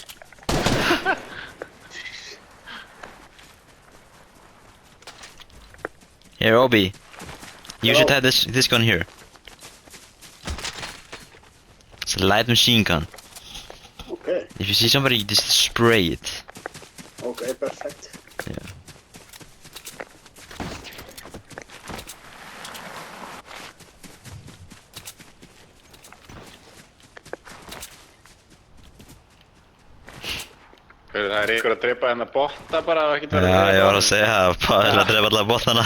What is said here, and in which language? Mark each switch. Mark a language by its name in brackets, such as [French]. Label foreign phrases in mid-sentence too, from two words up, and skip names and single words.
[English] Here, Obi. You should have this gun here. It's a light machine gun. Okay. If you see somebody, just spray it. Okay, perfect. Yeah. [Icelandic] Það er ykkur að drepa hérna botta bara og ekkert Já, ég var að segja það, bara að drepa alla botana.